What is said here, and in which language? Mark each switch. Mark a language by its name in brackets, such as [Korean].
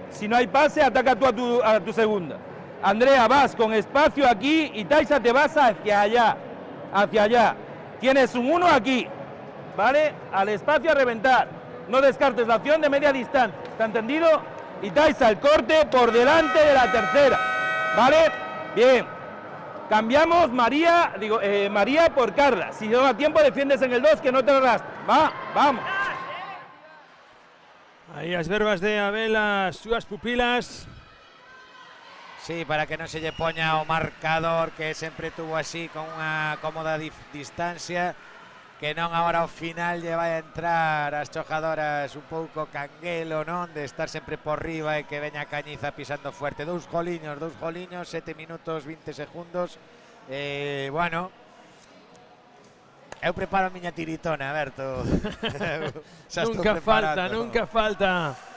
[Spanish] Si no hay pase, ataca tú a tu segunda. Andrea, vas con espacio aquí y Taisa te vas hacia allá. Hacia allá. Tienes un 1 aquí. ¿Vale? Al espacio a reventar. No descartes la acción de media distancia. ¿Está entendido? Y Taisa el corte por delante de la tercera. ¿Vale? Bien. Cambiamos María por Carla. Si no da tiempo, defiendes en el 2 que no te arrastres. Vamos. [Galician] Aí as verbas de Abel, as súas pupilas. Sí, para que non se lle poña o marcador, que sempre tuvo así con unha cómoda distancia, que non agora ao final lle vai a entrar as xogadoras un pouco canguelo, non? De estar sempre por riba e que veña Cañiza [Spanish] pisando fuerte. [Galician] 2 goliños, 7 minutos 20 segundos. Bueno, eu preparo a miña tiritona, Berto. Nunca falta.